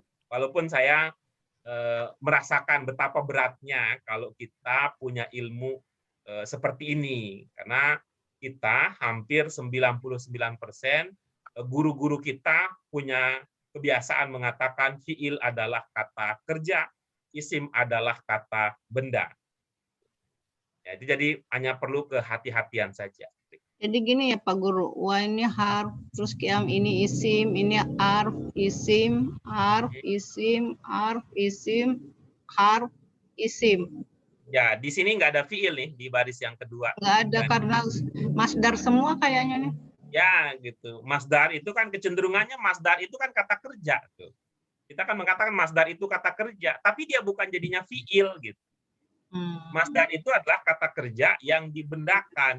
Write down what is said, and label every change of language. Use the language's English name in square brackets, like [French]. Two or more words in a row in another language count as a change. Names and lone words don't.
[Indonesian] Walaupun saya merasakan betapa beratnya kalau kita punya ilmu seperti ini, karena kita hampir 99% guru-guru kita punya kebiasaan mengatakan fiil adalah kata kerja, isim adalah kata benda. Jadi hanya perlu kehati-hatian saja. Jadi gini ya Pak Guru, wah ini harf, terus kiam ini isim, ini [Arabic] arf, isim, harf, isim, harf, isim. [Indonesian] Ya, di sini nggak ada fiil nih di baris yang kedua. Nggak ada karena masdar semua kayaknya nih. Ya, gitu. Masdar itu kan kecenderungannya masdar itu kan kata kerja tuh. Kita kan mengatakan masdar itu kata kerja, tapi dia bukan jadinya fiil gitu. Masdar itu adalah kata kerja yang dibendakan.